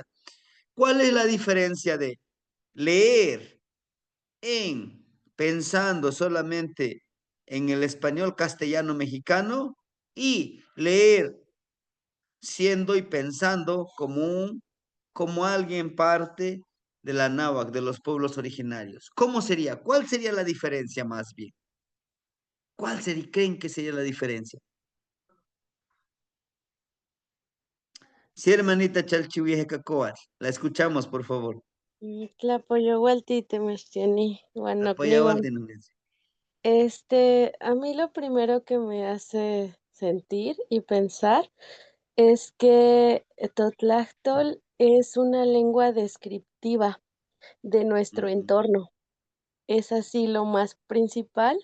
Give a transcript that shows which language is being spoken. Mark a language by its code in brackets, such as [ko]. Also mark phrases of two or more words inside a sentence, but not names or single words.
[es] ¿Cuál es la diferencia de leer en pensando solamente en el español castellano mexicano y leer siendo y pensando como alguien parte de la náhuatl, de los pueblos originarios? ¿Cómo sería? ¿Cuál sería la diferencia más bien? ¿Cuál sería, creen que sería la diferencia? Sí, hermanita Chalchihuieje Cacoat, la escuchamos, por favor. [nah] Tlapoyoualtitemochtini, uan [es] Apoyaba al [nah] nokniuan. tenurense. [es] A mí lo primero que me hace sentir y pensar es que Totlachtol es una lengua descriptiva de nuestro Ujú, entorno. Es así lo más principal.